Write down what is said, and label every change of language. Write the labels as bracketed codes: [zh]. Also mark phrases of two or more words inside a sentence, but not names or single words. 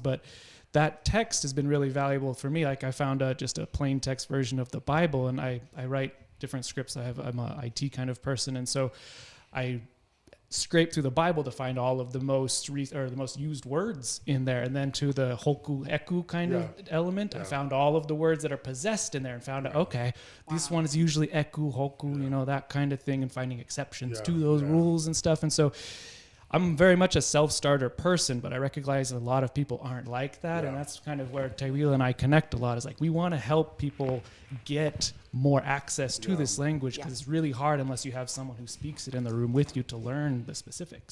[en] But that text has been really valuable for me. Like I found just a plain text version of the Bible, and I write different scripts. I'm a IT kind of person, and so I scrape through the Bible to find all of the most used words in there, and then to the [to] hoku eku [en] kind of element, I found all of the words that are possessed in there, and found out this one is usually eku, hoku, that kind of thing, and finding exceptions to those rules and stuff. And so I'm very much a self-starter person, but I recognize a lot of people aren't like that, and that's kind of where Teuila and I connect a lot. Is like we want to help people get more access to this language because it's really hard unless you have someone who speaks it in the room with you to learn the specifics.